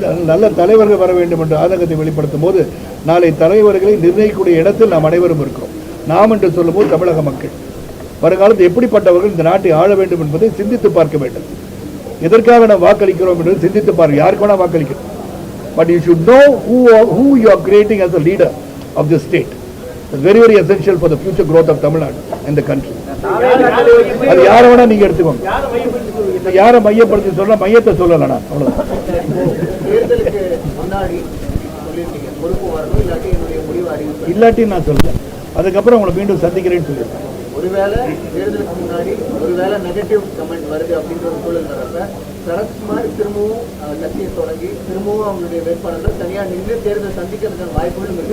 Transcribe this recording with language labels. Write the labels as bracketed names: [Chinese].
[Tamil] நல்ல தலைவர்கள் வர வேண்டும் என்ற ஆதங்கத்தை வெளிப்படுத்தும் போது நாளை தலைவர்களை நிர்ணயிக்கக்கூடிய இடத்தில் நாம் அனைவரும் இருக்கிறோம். நாம் என்று சொல்லும் போது தமிழக மக்கள் வருங்காலத்தில் எப்படிப்பட்டவர்கள் இந்த நாட்டை ஆள வேண்டும் என்பதை சிந்தித்து பார்க்க வேண்டும். எதற்காக நாம் வாக்களிக்கிறோம் என்பதை சிந்தித்து பார்க்க. யாருக்கு வேணா வாக்களிக்கிறோம். [English] But you should know who you are creating as a leader of this state. It's very, very essential for the future growth of Tamil Nadu and the country. [Tamil] அது யாரை வேணா நீங்க எடுத்துக்கோங்க. யாரை மையப்படுத்தி சொல்ல மையத்தை சொல்லலாம். அவ்வளவுதான். தேர்தலுக்கு முன்னாடி சொல்லியிருக்கீங்க பொறுப்பு வரணும், இல்லாட்டி என்னுடைய முடிவு அறிவிப்பு இல்லாட்டி நான் சொல்றேன். அதுக்கப்புறம் உங்களை மீண்டும் சந்திக்கிறேன்னு சொல்லியிருக்கேன். ஒருவேளை தேர்தலுக்கு முன்னாடி ஒருவேளை நெகட்டிவ் கமெண்ட் வருது அப்படின்ற ஒரு சூழல் வரப்ப சரத்குமார் திரும்பவும் கட்சியை தொடங்கி திரும்பவும் அவங்களுடைய வேட்பாளர்கள் தனியாக நின்று தேர்தல் சந்திக்கிறதுக்கான வாய்ப்புகளும் இருக்கு.